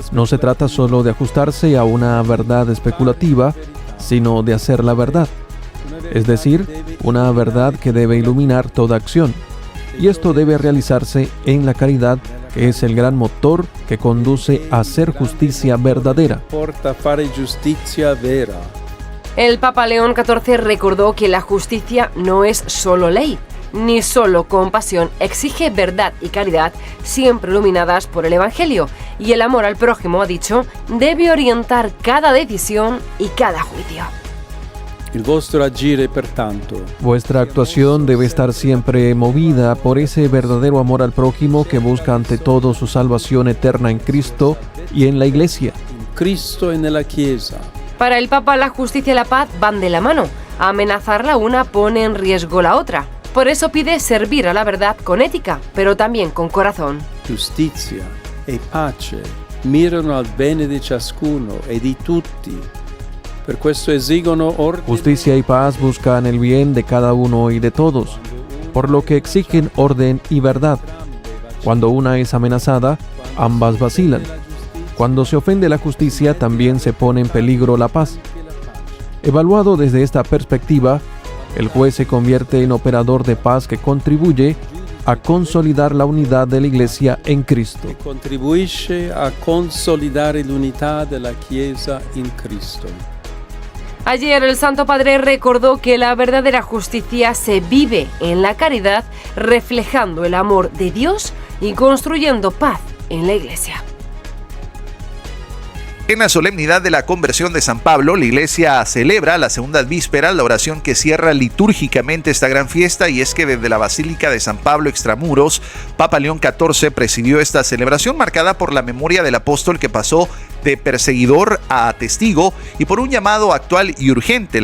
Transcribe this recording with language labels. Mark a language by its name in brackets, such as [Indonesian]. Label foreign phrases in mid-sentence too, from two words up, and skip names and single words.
[Spanish] No se trata solo de ajustarse a una verdad especulativa, sino de hacer la verdad. Es decir, una verdad que debe iluminar toda acción. Y esto debe realizarse en la caridad, que es el gran motor que conduce a hacer justicia verdadera. [Italian] Porta a fare giustizia vera. [Spanish] El Papa León XIV recordó que la justicia no es solo ley, ni solo compasión, exige verdad y caridad, siempre iluminadas por el Evangelio. Y el amor al prójimo, ha dicho, debe orientar cada decisión y cada juicio. [Italian] Il vostro agire, pertanto, [Spanish] Vuestra actuación debe estar siempre movida por ese verdadero amor al prójimo que busca ante todo su salvación eterna en Cristo y en la Iglesia. [Italian] in Cristo e nella Chiesa. [Spanish] Para el Papa, la justicia y la paz van de la mano. Amenazar la una pone en riesgo la otra. Por eso pide servir a la verdad con ética, pero también con corazón. [Italian] Giustizia e pace mirano al bene di ciascuno e di tutti. Per questo esigono ordine. [Spanish] Justicia y paz buscan el bien de cada uno y de todos, por lo que exigen orden y verdad. Cuando una es amenazada, ambas vacilan. Cuando se ofende la justicia, también se pone en peligro la paz. Evaluado desde esta perspectiva, el juez se convierte en operador de paz que contribuye a consolidar la unidad de la Iglesia en Cristo. [Italian] Che contribuisce a consolidare l'unità della Chiesa in Cristo. [Spanish] Ayer el Santo Padre recordó que la verdadera justicia se vive en la caridad, reflejando el amor de Dios y construyendo paz en la Iglesia. En la solemnidad de la conversión de San Pablo, la Iglesia celebra la segunda víspera, la oración que cierra litúrgicamente esta gran fiesta, y es que desde la Basílica de San Pablo Extramuros, Papa León XIV presidió esta celebración marcada por la memoria del apóstol que pasó de perseguidor a testigo y por un llamado actual y urgente.